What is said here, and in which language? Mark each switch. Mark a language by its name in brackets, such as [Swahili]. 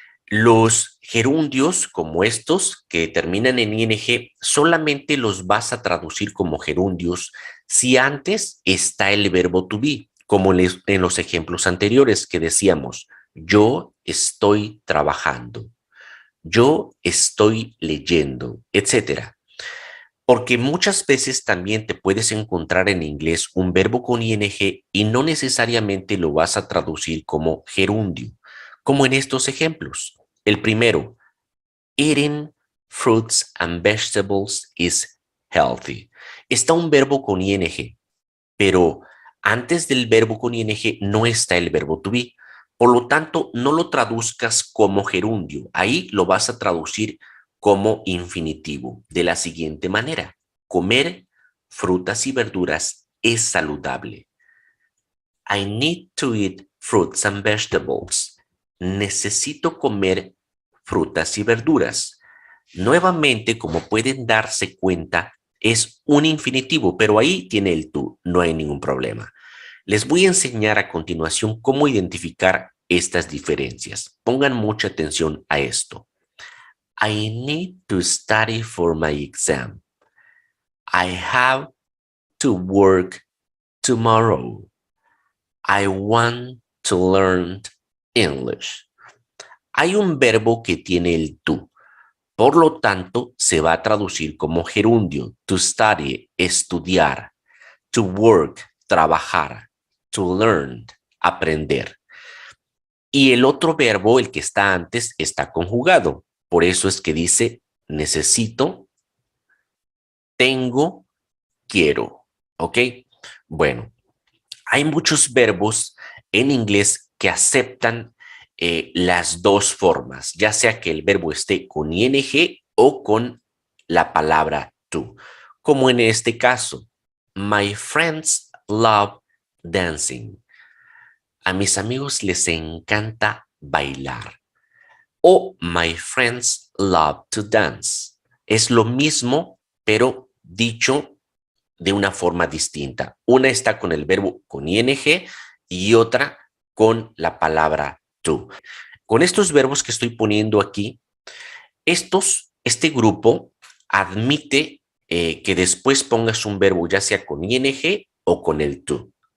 [Spanish] Los gerundios como estos que terminan en ing solamente los vas a traducir como gerundios si antes está el verbo to be, como en los ejemplos anteriores que decíamos, yo estoy trabajando, yo estoy leyendo, etcétera. Porque muchas veces también te puedes encontrar en inglés un verbo con ing y no necesariamente lo vas a traducir como gerundio, como en estos ejemplos. El primero, [English] eating fruits and vegetables is healthy. [Spanish] Está un verbo con ing, pero antes del verbo con ing no está el verbo to be. Por lo tanto, no lo traduzcas como gerundio. Ahí lo vas a traducir como infinitivo de la siguiente manera. Comer frutas y verduras es saludable. [English] I need to eat fruits and vegetables. [Spanish] Necesito comer frutas y verduras. Nuevamente, como pueden darse cuenta, es un infinitivo, pero ahí tiene el tú, no hay ningún problema. Les voy a enseñar a continuación cómo identificar estas diferencias. Pongan mucha atención a esto. [English] I need to study for my exam. I have to work tomorrow. I want to learn English. [Spanish] Hay un verbo que tiene el tú. Por lo tanto, se va a traducir como gerundio. [English] To study, [Spanish] estudiar. [English] To work, [Spanish] trabajar. [English] To learn, [Spanish] aprender. Y el otro verbo, el que está antes, está conjugado. Por eso es que dice necesito, tengo, quiero. ¿Ok? Bueno, hay muchos verbos en inglés que aceptan las dos formas, ya sea que el verbo esté con ing o con la palabra to. Como en este caso, [English] my friends love dancing. [Spanish] A mis amigos les encanta bailar. [English] O my friends love to dance. [Spanish] Es lo mismo, pero dicho de una forma distinta. Una está con el verbo con ing y otra con la palabra to. Con estos verbos que estoy poniendo aquí, este grupo admite que después pongas un verbo ya sea con ing o con el to.